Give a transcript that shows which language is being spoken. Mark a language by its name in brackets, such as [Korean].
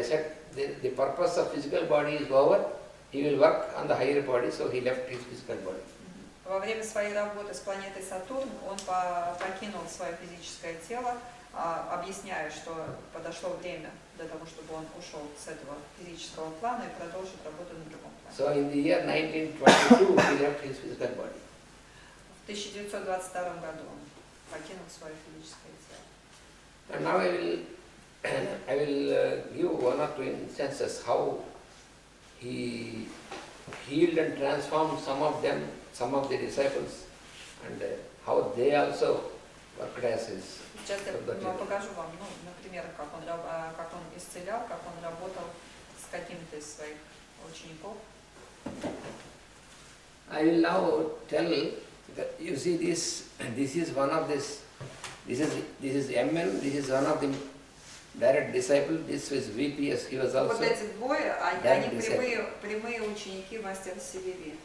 [English] I said the purpose of physical body is over. He will work on the higher body, so he left his physical body. [Russian] Во время своей работы с планетой Сатурн он покинул свое физическое тело, объясняя, что подошло время для того, чтобы он ушел с этого физического плана и продолжить работу на другом плане. [English] So in the year 1922, he left his physical body. [Russian] В 1922 году он покинул свое физическое тело. [English] And now I will give one or two instances how he healed and transformed some of them, some of the disciples, and how they also worked as his. [Russian] Сейчас я покажу вам, на примерах, как он исцелял, как он работал с какими-то из своих учеников. [English] I will now tell that you see this is one of this is MN, this is one of the direct disciple, this was VPS, he was also. [Russian] Вот эти двое, они прямые ученики мастера CVV.